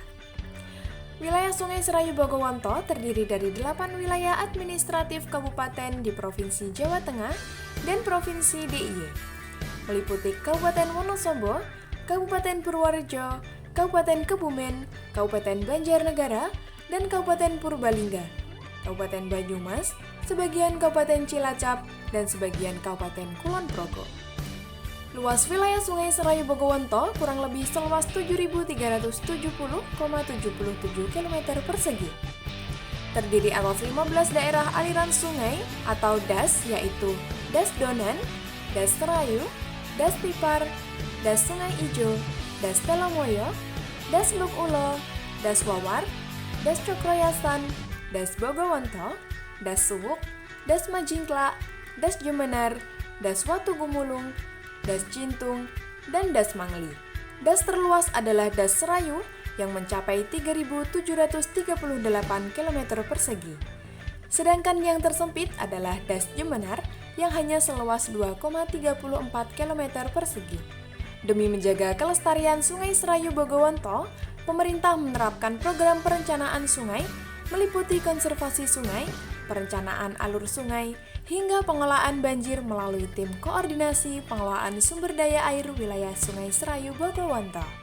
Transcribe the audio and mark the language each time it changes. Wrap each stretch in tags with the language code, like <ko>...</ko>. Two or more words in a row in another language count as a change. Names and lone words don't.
<id>Wilayah Sungai Serayu Bogowonto terdiri dari 8 wilayah administratif kabupaten di Provinsi Jawa Tengah dan Provinsi DIY, meliputi Kabupaten Wonosobo, Kabupaten Purworejo, Kabupaten Kebumen, Kabupaten Banjarnegara, dan Kabupaten Purbalingga, Kabupaten Banyumas, sebagian Kabupaten Cilacap, dan sebagian Kabupaten Kulon Progo. Luas wilayah Sungai Serayu Bogowonto kurang lebih seluas 7.370,77 km persegi. Terdiri atas 15 daerah aliran sungai atau DAS, yaitu DAS Donan, DAS Serayu, DAS Tipar, DAS Sungai Ijo, DAS Telomoyo, DAS Luk Ulo, DAS Wawar, DAS Cokroyasan, DAS Bogowonto, DAS Suwuk, DAS Majingklak, DAS Jemenar, DAS Watu Gumulung, DAS Cintung, dan DAS Mangli. DAS terluas adalah DAS Serayu yang mencapai 3.738 km persegi. Sedangkan yang tersempit adalah DAS Jemenar yang hanya seluas 2,34 km persegi. Demi menjaga kelestarian Sungai Serayu Bogowonto, pemerintah menerapkan program perencanaan sungai meliputi konservasi sungai, perencanaan alur sungai, hingga pengelolaan banjir melalui tim koordinasi pengelolaan sumber daya air wilayah Sungai Serayu Bogowonto.</id>